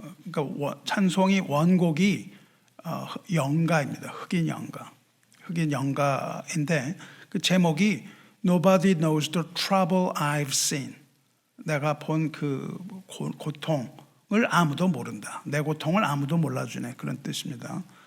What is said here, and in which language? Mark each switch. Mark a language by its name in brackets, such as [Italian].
[Korean] 그러니까 찬송이 원곡이 영가입니다. 흑인 영가인데 그 제목이 [English] Nobody knows the trouble I've seen. [Korean] 내가 본 그 고통을 아무도 모른다. 내 고통을 아무도 몰라주네. 그런 뜻입니다.